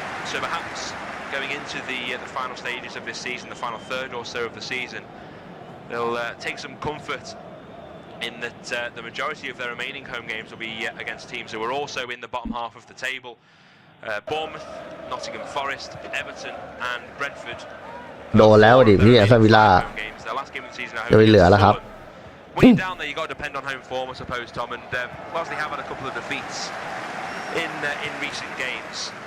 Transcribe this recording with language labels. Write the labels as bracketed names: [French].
[English] So perhaps going into the final stages of this season, the final third or so of the season, they'll take some comfort in that the majority of their remaining home games will be against teams who are also in the bottom half of the table. Bournemouth, Nottingham Forest, Everton and Brentford. [Thai] โดนแล้วดิพี่แอสตันวิลล่าจะไปเหลือแล้วครับ [English] When you're down there, you got to depend on home form, I suppose, Tom. And whilst they have had a couple of defeats in recent games,